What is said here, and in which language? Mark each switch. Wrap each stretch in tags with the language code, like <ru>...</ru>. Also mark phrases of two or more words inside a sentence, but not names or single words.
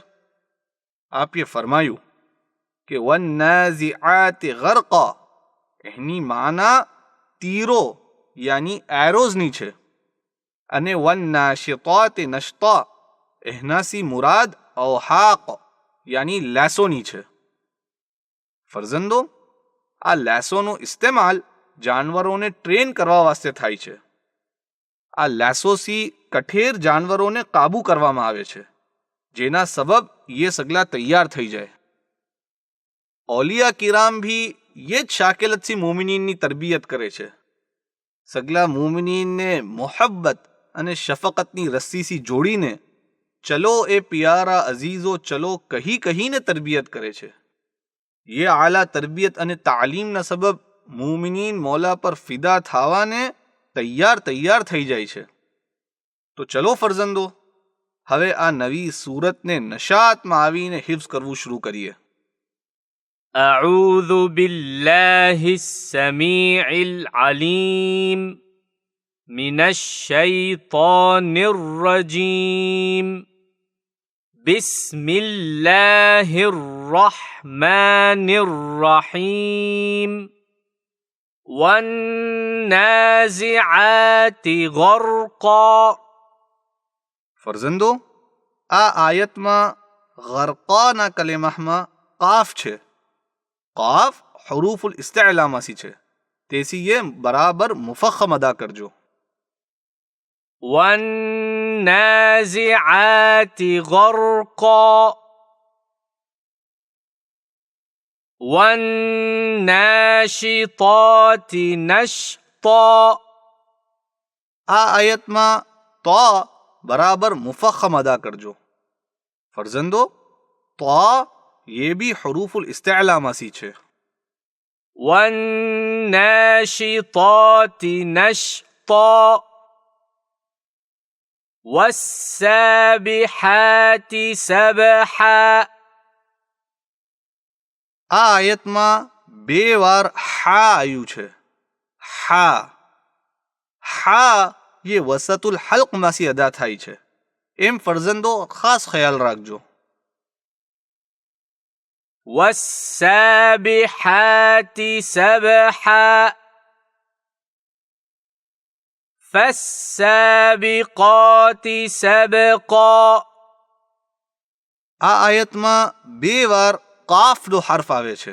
<gu>આપે ફરમાયું કે</gu> <ar>والنازعات غرقا</ar> <gu>એની માના તીરો યાની એરોઝની છે, અને</gu> <ar>والناشطات نشطا</ar> <gu>એનાસી મુરાદ અવહાક યાની લેસોની છે। ફરઝંદો, આ લેસોનો ઇસ્તેમાલ જાનવરોને ટ્રેન કરવા વાસ્તે થાય છે। આ લેસોથી કઠેર જાનવરોને કાબુ કરવામાં આવે છે, જેના સબબ યે સગલા તૈયાર થઈ જાય। ઔલિયા કિરામ ભી યે જ શાકિલતથી મોમિનીનની તરબિયત કરે છે। સગલા મોમિનીનને મોહબ્બત અને શફકતની રસ્સીથી જોડીને ચલો એ પ્યારા અઝીઝો ચલો કહીને તરબિયત કરે છે। ये આલા તરબિયત અને તાલીમના સબબ મોમિનીન મૌલા પર ફિદા થવાને તૈયાર થઈ જાય છે। તો ચલો ફરઝંદો, હવે આ નવી સૂરતને નશાતમાં આવીને હિફ્ઝ કરવું શરૂ કરીએ।</gu> <ar>أعوذ بالله السميع العليم من الشيطان الرجيم بسم الله الرحمن الرحيم والنازعات غرقا।</ar> <gu>ફરઝંદો, આ આયતમાં ગરકાના કલેમામાં કાફ છે। કાફ હુરૂફુલ ઇસ્તિઅલામાંથી છે, તેથી ये બરાબર મુફખ્ખમ અદા કરજો।</gu> <ar>والنازعات غرقا والناشطات نشطا।</ar> <gu>આ આયતમાં તો બરાબર મુફખ્ખમ અદા કરજો। ફરઝંદો, તો યે ભી હુરૂફુલ ઇસ્તિઅલામાસી છે।</gu> <ar>والناشطات نشطا والسابحات سبحا।</ar> <gu>આ આયતમાં બે વાર હા આયુ છે। હા યે વસતુલ હલ્ક માસી અદા થાઈ છે, એમ ફરઝંદો ખાસ ખ્યાલ રાખજો।</gu> <ar>والسابحات سبحا فالسابقات سبقا।</ar> <gu>આ આયતમાં બે વાર કાફનો હર્ફ આવે છે।</gu>